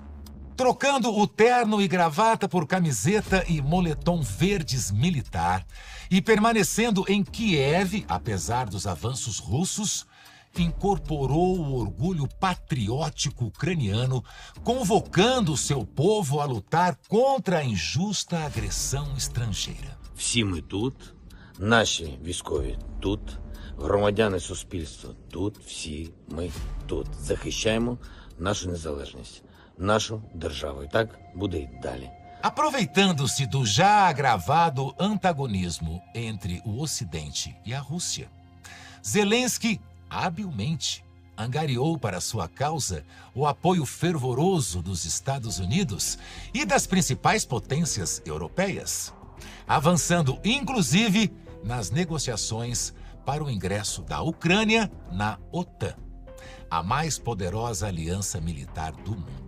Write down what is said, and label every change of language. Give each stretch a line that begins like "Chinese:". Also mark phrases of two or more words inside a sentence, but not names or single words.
Portuguese: Trocando o terno e gravata por camiseta e moletom verdes militar e permanecendo em Kiev, apesar dos avanços russos, incorporou o orgulho patriótico ucraniano, convocando seu povo a lutar contra a injusta agressão estrangeira.
Ukrainian: Всі ми тут, наші військові тут, громадяни суспільства тут, всі ми тут. Захищаємо нашу незалежність, нашу державу. І так буде й далі.
Portuguese: Aproveitando-se do já agravado antagonismo entre o Ocidente e a Rússia, Zelensky habilmente angariou para sua causa o apoio fervoroso dos Estados Unidos e das principais potências europeias, avançando inclusive nas negociações para o ingresso da Ucrânia na OTAN, a mais poderosa aliança militar do mundo.